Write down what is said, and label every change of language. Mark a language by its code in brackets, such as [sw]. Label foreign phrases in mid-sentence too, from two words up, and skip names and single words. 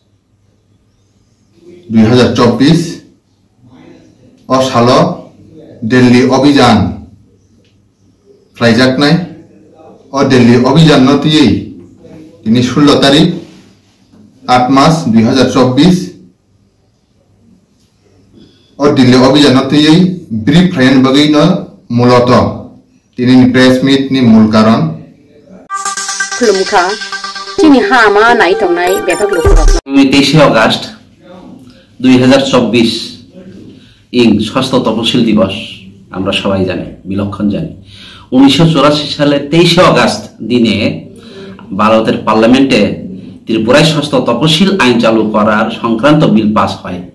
[trp] 2024 और सालो दिल्ली अभियान फ्लाइजाकनाय और दिल्ली अभियान नतियै दिनै 16 तारीख 8 मार्च 2024 और दिल्ली अभियान ब्रीफ फ्लाइन बगै मूलत [en] press meet [trp] नि मूल कारण खुलुमखा तिनि हामा नाय तंनाय बेथक लुखुरक [bn] 23 अगस्त 2024 ইং ষষ্ঠ তপশিল দিবস আমরা সবাই জানি বিলক্ষণ জানি 1984 সালে 23 অগস্ট দিনে ভারতের পার্লামেন্টে ত্রিপুরায় ষষ্ঠ তপশিল আইন চালু করার সংক্রান্ত বিল পাস হয়